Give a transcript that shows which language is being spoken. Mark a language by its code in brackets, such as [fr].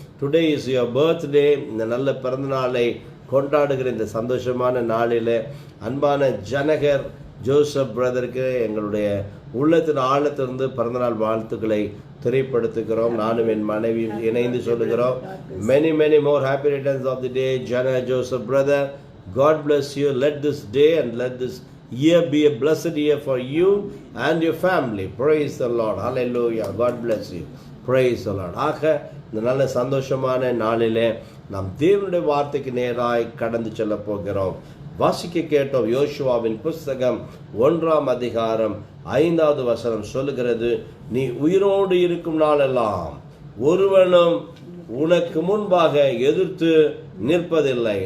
[en] Today is your birthday. [ta] இந்த நல்ல பிறந்த நாளை கொண்டாடுகிற இந்த சந்தோஷமான நாளில் அன்பான ஜனகர் ஜோசப் பிரதருக்கு எங்களுடைய உள்ளத்தின் ஆழத்திலிருந்து பிறந்தநாள் வாழ்த்துக்களை திரைப்படுத்துகிறோம். நானும் என் மனைவி இணைந்து சொல்லுகிறோம். [en] many many more happy returns of the day [ta] Janakar Joseph brother. [en] God bless you. Let this day and let this year be a blessed year for you and your family. Praise the Lord. Hallelujah. God bless you. Praise the Lord. [ta] ஆக இந்த நல்ல சந்தோஷமான நாளிலே நாம் தேவனுடைய வார்த்தைக்கு நேராய் கடந்து செல்ல போகிறோம். வாசிக்க கேட்டோம். யோசுவாவின் புஸ்தகம் 1ஆம் அதிகாரம் 5வது வசனம் சொல்லுகிறது, நீ உயிரோடு இருக்கும் நாளெல்லாம் ஒருவனும் உனக்கு முன்பாக எதிர்த்து நிற்பதில்லை.